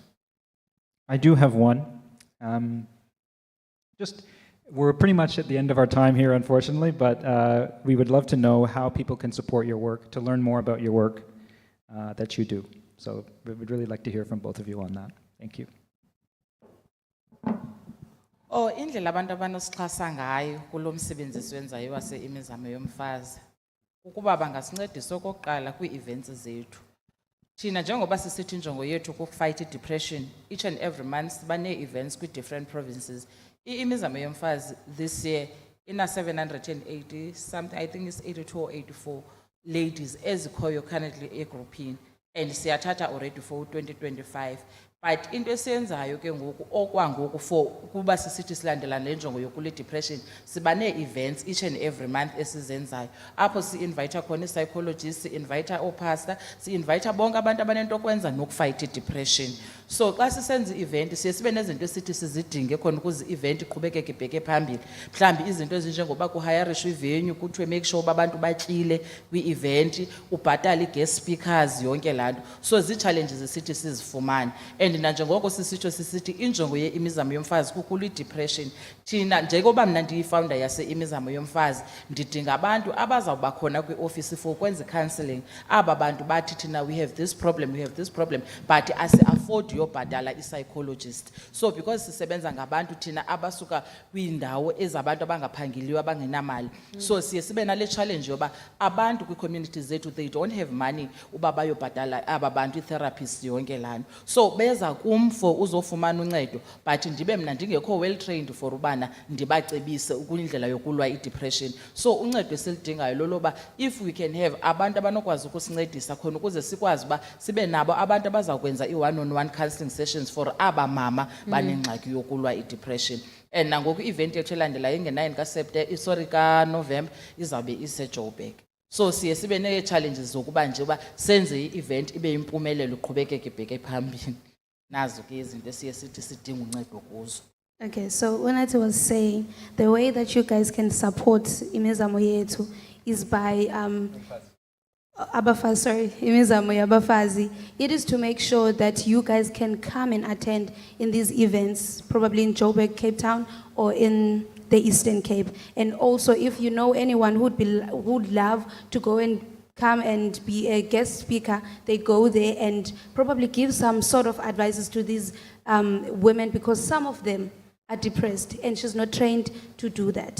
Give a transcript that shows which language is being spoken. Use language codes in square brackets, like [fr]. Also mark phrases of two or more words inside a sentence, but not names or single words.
[en] I do have one. We're pretty much at the end of our time here, unfortunately, but we would love to know how people can support your work, to learn more about your work that you do. So we would really like to hear from both of you on that. Thank you. [xh] Indlela abantu abanosixhasa ngayo kulo msebenzi siwenzayo wase-imizamo yomfazi ukuba bangasincedisa okokuqala kwii-events zethu. Thina njengoba sisithi injongo yethu kufight i-depression, [en] each and every month [xh] banee-events kwi- [en] different provinces. Imizamo yomfazi this year ina 780 something, I think it's 82 or 84 ladies ezikhoyo currently egroupini, and siyathatha already for 2025. [xh] But into esiyenzayo ke ngoku okwangoku for kuba sisithi silandela le njongo yokule depression, siba nee-events [en] each and every month [xh] esizenzayo apho si-invite khona i-psychologists, si-invite oopastor, si-invite bonke abantu abanento okwenza nokufight i-depression. So xa sisenza i-event siye sibe nezinto esithi sizidinge khona ukuze i-event iqhubekeke ibheke phambili. Mhlawumbi izinto ezinjengoba kuhayarishwa ivenue, kuthiwe [en] make sure [xh] uba abantu batyile kwi-event, ubhatale i-guest speakers, yonke laa nto. So zii-challenges esithi sizifumane. And nanjengoko sisitsho sisithi injongo ye-imizamo yomfazi kukula i-depression. Thina njengoba mna ndiyifounder yase-imizamo yomfazi ndidinga abantu abazawuba khona kwi-office for ukwenza i-counselling. Aba bantu bathi thina [en] we have this problem, [xh] but asi-afford yobhatala i-psychologist. So because sisebenza ngabantu thina abasuka kwiindawo ezabantu abangaphangeliyo abangenamali, so siye sibe nale challenge yoba abantu kwi-community zethu [en] they don't have money [xh] uba bayobhatala aba bantu i-therapist yonke laa nto. So beza kum for uzofumana uncedo, but ndibe mna ndingekho [en] well trained [xh] for ubana ndibacebise kwindlela yokulwa i-depression. So uncedo esilidingayo loloba [en] if we can have [xh] abantu abanokwazi ukusincedisa khona ukuze sikwazi uba sibe nabo abantu abazakwenza i- [en] one-on-one counseling sessions [xh] for aba mama banengxaki yokulwa i-depression. And nangoku i-event yethu elandelayo inge-9 kaNovemba izawube iseJoburg. So siye sibe nee-challenges zokuba nje uba senze i-event ibe yimpumelelo iqhubekeke ibheke phambili. Nazo ke izinto esiye sithi sidinga uncedo kuzo. [en] Okay, so Unati was saying the way that you guys can support [xh] imizamo yethu [en] is by [xh] imizamo yabafazi. [en] It is to make sure that you guys can come and attend in these events, probably in Joburg, Cape Town, or in the Eastern Cape. And also, if you know anyone who'd love to go and come and be a guest speaker, they go there and probably give some sort of advices to these women, because some of them are depressed and she's not trained to do that.